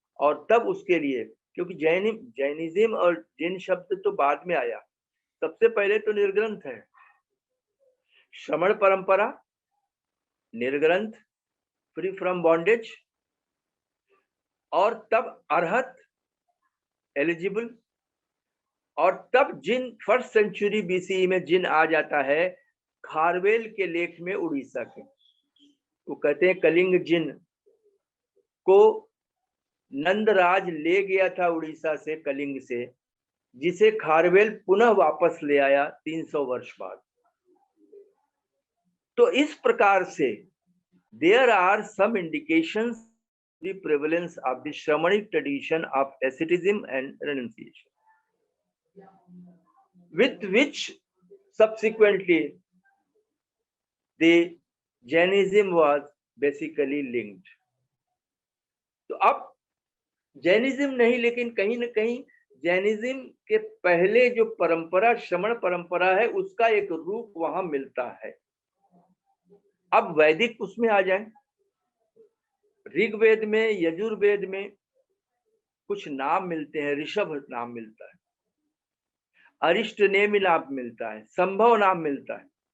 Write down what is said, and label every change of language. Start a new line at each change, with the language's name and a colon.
Hindi: और तब उसके लिए, क्योंकि जैनिज्म और जैन शब्द तो बाद में आया, सबसे पहले तो निर्ग्रंथ है, श्रमण परंपरा, निर्ग्रंथ,
English: free from bondage,
Hindi: और तब अरहत, एलिजिबल, और तब जिन 1st सेंचुरी BCE में जिन आ जाता है खारवेल के लेख में उड़ीसा के। वो कहते हैं कलिंग जिन को नंदराज ले गया था उड़ीसा से, कलिंग से, जिसे खारवेल पुनः वापस ले आया 300 वर्ष बाद। तो इस प्रकार से
English: there are some indications the prevalence of the Shramanic tradition of asceticism and renunciation, with which subsequently the Jainism was basically linked.
Hindi: तो अब जैनिज्म नहीं, लेकिन कहीं न कहीं जैनिज्म के पहले जो परंपरा, श्रमण परंपरा है, उसका एक रूप वहां मिलता है। अब वैदिक उसमें आ जाए, ऋग्वेद में, यजुर्वेद में कुछ नाम मिलते हैं, ऋषभ नाम मिलता है, अरिष्टनेमि नाम मिलता है, संभव नाम मिलता है।